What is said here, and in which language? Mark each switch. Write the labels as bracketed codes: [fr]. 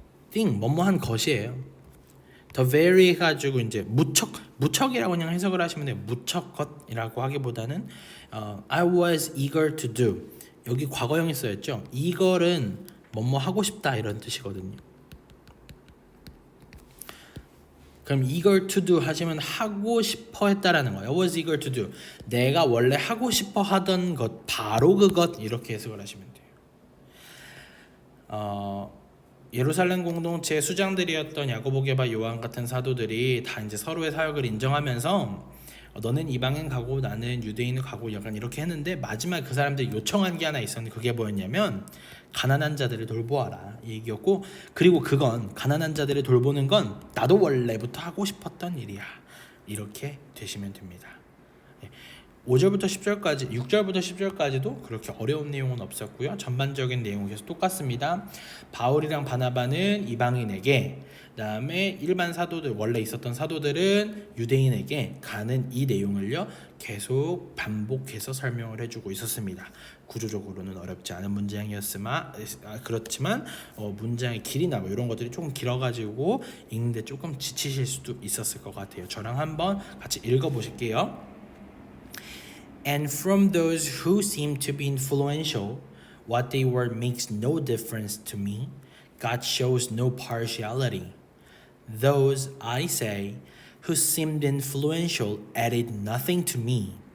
[ko] thing 뭐뭐한 것이에요. [en] The very [ko] 해가지고 이제 무척이라고 그냥 해석을 하시면 돼요. 무척 것이라고 하기보다는 [en] I was eager to do. [ko] 여기 과거형이 쓰였죠. 이걸은 뭐뭐 하고 싶다 이런 뜻이거든요. 그럼 [en] eager to do [ko] 하시면 하고 싶어 했다라는 거예요. [en] I was eager to do. [ko] 내가 원래 하고 싶어 하던 것, 바로 그것 이렇게 해석을 하시면 돼요. 예루살렘 공동체의 수장들이었던 야고보, 게바, 요한 같은 사도들이 다 이제 서로의 사역을 인정하면서 너는 이방인 가고 나는 유대인 가고 약간 이렇게 했는데 마지막에 그 사람들이 요청한 게 하나 있었는데 그게 뭐였냐면 가난한 자들을 돌보아라 이 얘기였고, 그리고 그건 가난한 자들을 돌보는 건 나도 원래부터 하고 싶었던 일이야 이렇게 되시면 됩니다. 5절부터 10절까지 6절부터 10절까지도 그렇게 어려운 내용은 없었고요. 전반적인 내용은 계속 똑같습니다. 바울이랑 바나바는 이방인에게, 그다음에 일반 사도들 원래 있었던 사도들은 유대인에게 가는 이 내용을요 계속 반복해서 설명을 해주고 있었습니다. 구조적으로는 어렵지 않은 문장이었으나 그렇지만 문장의 길이나 뭐 이런 것들이 조금 길어가지고 읽는데 조금 지치실 수도 있었을 것 같아요. 저랑 한번 같이 읽어보실게요. [en] And from those who seemed to be influential, what they were makes no difference to me. God shows no partiality. Those, I say, who seemed influential added nothing to me.